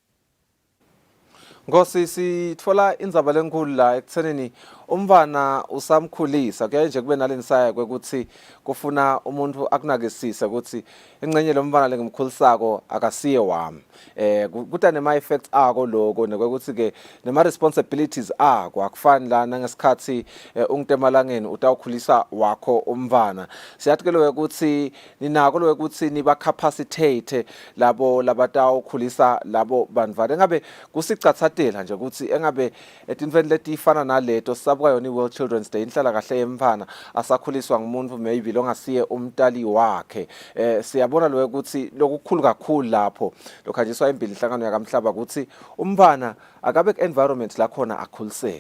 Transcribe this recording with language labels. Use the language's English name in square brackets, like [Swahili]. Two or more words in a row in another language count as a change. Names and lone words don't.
[Swati] Nkosi sithola indzaba lenkulu la ekuthenini umntwana usamkhulisa kuyaye nje kube nalensaya ukuthi kufuna umuntu akunakisise ukuthi ingcenye lomntwana lengimkhulisako akasiye wami kuta nema effects ako lokho nekwekuthi ke nema responsibilities ako akufani lana ngesikhathi ungitemalangeni utawukhulisa wakho umntwana siyathi ke lo ukuthi ninako lo ukuthi niba capacitate labo labatawukhulisa labo bantwana engabe kusicathatela nje ukuthi engabe etinfeni letifana naleto sabuka yona iWorld Children's Day inhlala kahle yemfana asakhuliswa ngumuntu maybe longasiye umtali wakhe siyabona lo ukuthi lokukhulu kakhulu lapho lokhanjiswa impilo inhlangano yakamhlaba ukuthi umfana akabe environment la khona akhuliseka.